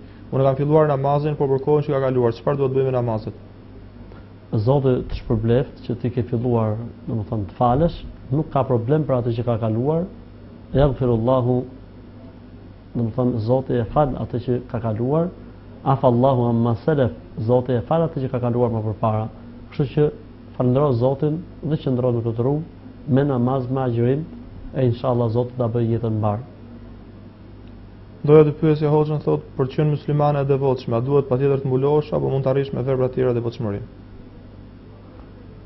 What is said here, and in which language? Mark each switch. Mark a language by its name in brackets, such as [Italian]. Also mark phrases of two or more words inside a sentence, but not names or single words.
[Albanian] Unë kam filluar namazin, por për kohën që ka kaluar, çfarë duhet bëjmë me namazet? Zoti të shpërbleft që ti ke filluar, domethënë të falesh, nuk ka problem për atë që ka kaluar. Yaghfirullahu, domethënë Zoti e fal atë që ka kaluar, [Arabic] عفا الله عما سلف, [Albanian] Zoti e fal atë që ka kaluar më përpara. Kështu që falëndero Zotin dhe qëndro në këtë rrugë me namaz, me agjërim, e inshallah Zoti ta bëjë jetën mbar. Doja të pyesja Hoxhën, thotë, për të qenë muslimane e devotshme, a duhet patjetër të mbulosh apo mund të arrish me vepra të tjera devotshmëri?